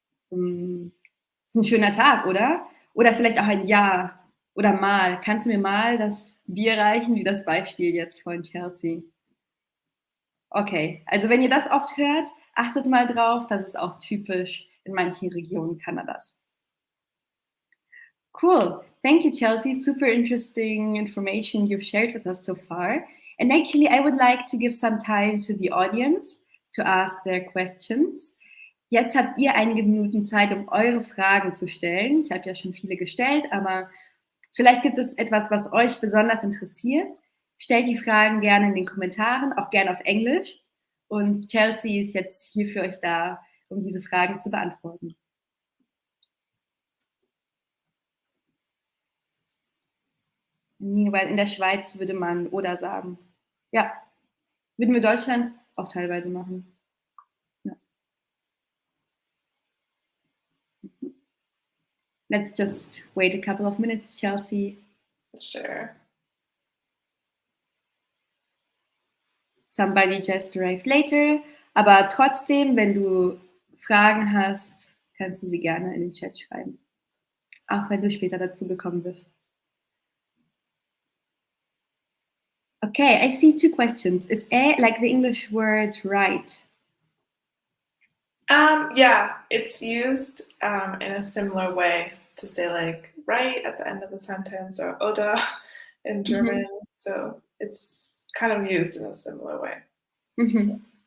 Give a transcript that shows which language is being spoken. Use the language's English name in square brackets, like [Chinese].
[German] Ist ein schöner Tag, oder? Oder vielleicht auch ein Ja oder mal. Kannst du mir mal das Bier reichen, wie das Beispiel jetzt von Chelsea? Okay, also wenn ihr das oft hört, achtet mal drauf, das ist auch typisch in manchen Regionen Kanadas. [English] Cool. Thank you, Chelsea. Super interesting information you've shared with us so far. And actually, I would like to give some time to the audience to ask their questions. [German] Jetzt habt ihr einige Minuten Zeit, um eure Fragen zu stellen. Ich habe ja schon viele gestellt, aber vielleicht gibt es etwas, was euch besonders interessiert. Stellt die Fragen gerne in den Kommentaren, auch gerne auf Englisch. Und Chelsea ist jetzt hier für euch da, um diese Fragen zu beantworten. Weil in der Schweiz würde man oder sagen. Ja, würden wir Deutschland auch teilweise machen. Ja. [English] Let's just wait a couple of minutes, Chelsea. Sure. Somebody just arrived later. [German] Aber trotzdem, wenn du Fragen hast, kannst du sie gerne in den Chat schreiben. Auch wenn du später dazu gekommen bist. [English] Okay, I see 2 questions. Is like the English word right? Yeah, it's used in a similar way to say like right at the end of the sentence or oder in German. So it's kind of used in a similar way.